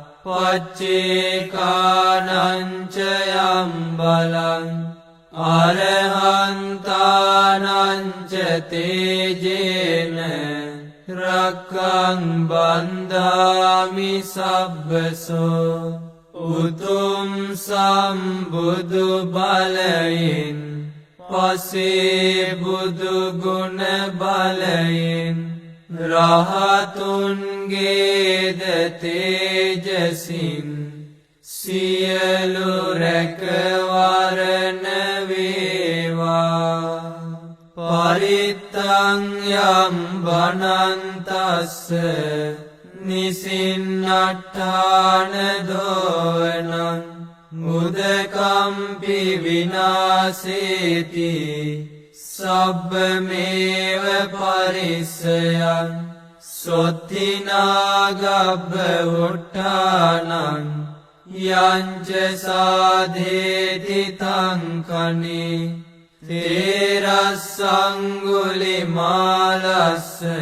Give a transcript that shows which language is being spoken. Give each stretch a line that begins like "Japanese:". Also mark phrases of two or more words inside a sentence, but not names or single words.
Pali: පච්චේකානං ච යම් බලං අරහන්තානං ච තේජේන රක්ඛං බන්ධාමි සබ්බසෝ
Sinhala: උතුම් සම්බුදු බලයෙන් පසේ බුදු ගුණ බලයෙන් රහතුන්ගේද තේජසින් සියලු රැකවරණ වේවා
Pali: පරිත්තං යම් වනන්තස්ස නිසින්නට්ඨාන දෝවනං මුදකම්පි විනාසේති සබ්බමේව පරිස්සයං සොත්තිනාගබ්බ උට්ඨානං යංච සාධේති තංකනේ තේරස්සංගුලිමාලස්ස